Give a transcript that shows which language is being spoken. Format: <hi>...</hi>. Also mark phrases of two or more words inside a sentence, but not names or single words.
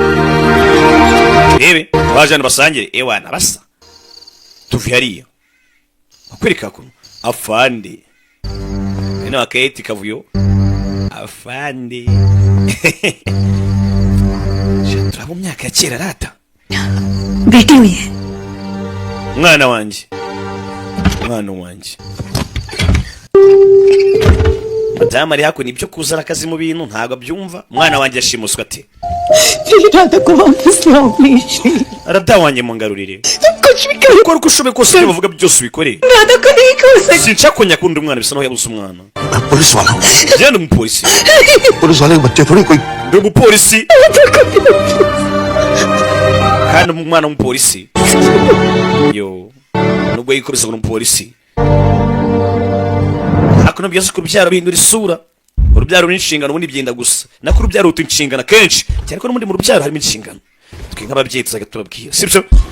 <rw>rebe bajana basangire ewana basa tuvi hariya akwereka ko afande ino akayeti kavuyo afande turabo myaka ya kera rata</rw> <hi>बेटी हुई है</hi> <rw>mwana wanjye madamu ari hakuno ibyo kuzana akazi mu bintu ntabwo abyumva umwana wanjye yashimuswe ate arada wanjye mungarurire ukora uko ushoboye kose ibyo bavuga byose ubikore sinshaka ko nyakunda umwana bisa naho yabuze umwana</rw> <hi>मैं पुलिस वाला हूँ</hi> <rw>genda umupolisi</rw> <hi>पुलिस वाले के बच्चे थोड़ी कोई</hi> <rw>ndi umupolisi kandi umwana w'umupolisi yo nubwo yikubise ngo umupolisi hakuno byose ku rubyaro bihindura isura urubyaro n'inshingano ubundi byenda gusa nako urubyaro ruta inshingano kenshi cyane ko n'ubundi mu rubyaro harimo inshingano twe nk'ababyeyi tuzajya tubabwira sibyo</rw>